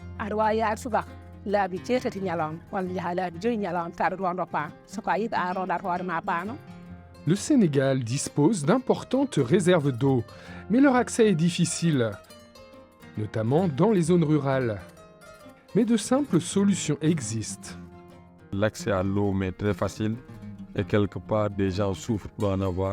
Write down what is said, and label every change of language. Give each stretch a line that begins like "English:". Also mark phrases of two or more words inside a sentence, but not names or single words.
Fula: aɗa wawi yaade subaka laabi jeetati ñalawma walla jaaha laabi 5 ñalawma tawa aɗa rondo paam soko a yiɗi an rondata hoorema paano.
French: Le Sénégal dispose d'importantes réserves d'eau, mais leur accès est difficile, notamment dans les zones rurales. Mais de simples solutions existent. L'accès à l'eau est très facile et quelque part des gens souffrent pour en avoir.